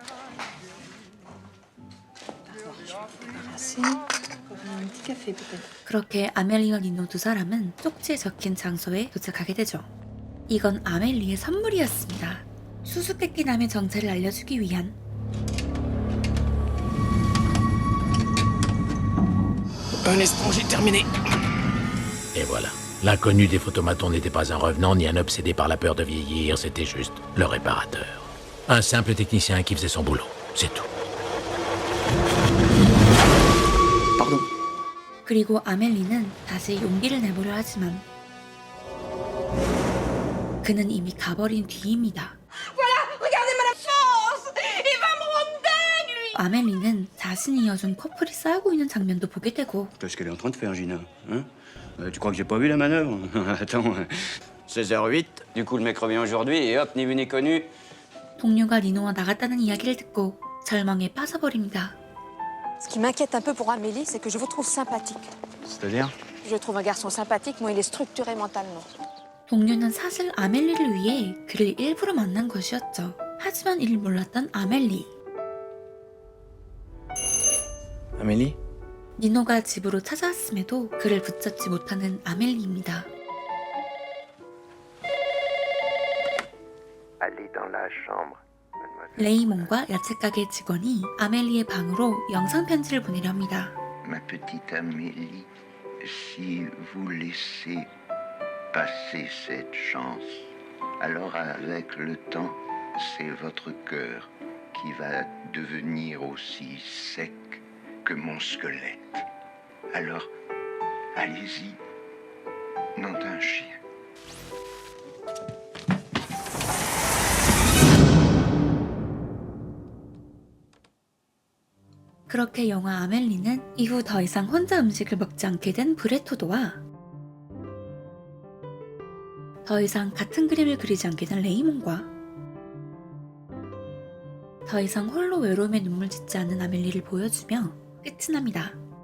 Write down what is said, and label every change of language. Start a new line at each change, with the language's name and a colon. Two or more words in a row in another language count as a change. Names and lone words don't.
Korean: 그렇게 아멜리와 니노 두 사람은 쪽지에 적힌 장소에 도착하게 되죠. 이건 아멜리의 선물이었습니다. 수수께끼 남의 정체를 알려주기 위한.
French: Un étranger terminé. Et voilà. L'inconnu des photomatons n'était pas un revenant ni un obsédé par la peur de vieillir, c'était juste le réparateur. Un simple technicien qui faisait son boulot, c'est tout. Pardon.
Korean: 그리고 아멜리는 다시 용기를 내보려 하지만 그는 이미 가버린 뒤입니다. 아멜리는 자신이 이어준 커플이 싸우고 있는 장면도 보게 되고
French: Qu'est-ce qu'elle est en train de faire, Gina? Hein? Tu crois que j'ai pas vu la manœuvre? Attends. 16h08, du coup le mec revient aujourd'hui et hop, ni vu ni connu.
Korean: 동료가 니노와 나갔다는 이야기를 듣고 절망에 빠져버립니다.
French: Ce qui m'inquiète un peu pour Amélie, c'est que je vous trouve sympathique. C'est-à-dire? Je trouve un garçon sympathique, moi il est structuré mentalement.
Korean: 동료는 사실 아멜리를 위해 그를 일부러 만난 것이었죠. 하지만 이를 몰랐던 아멜리. Amélie? 니노가 집으로 찾아왔음에도 그를 붙잡지 못하는 아멜리입니다.
French: Allez dans la chambre, mademoiselle.
Korean: 레이몬과 야채가게 직원이 아멜리의 방으로 영상 편지를 보내려 합니다.
French: Ma petite Amélie, si vous laissez passer cette chance, alors avec le temps, c'est votre cœur qui va devenir aussi sec que mon squelette. Alors, allez-y, nom d'un chien.
Korean: 그렇게 영화 아멜리는 이후 더 이상 혼자 음식을 먹지 않게 된 브레토도와 더 이상 같은 그림을 그리지 않게 된 레이몬과 더 이상 홀로 외로움에 눈물 짓지 않는 아멜리를 보여주며 끝이 납니다.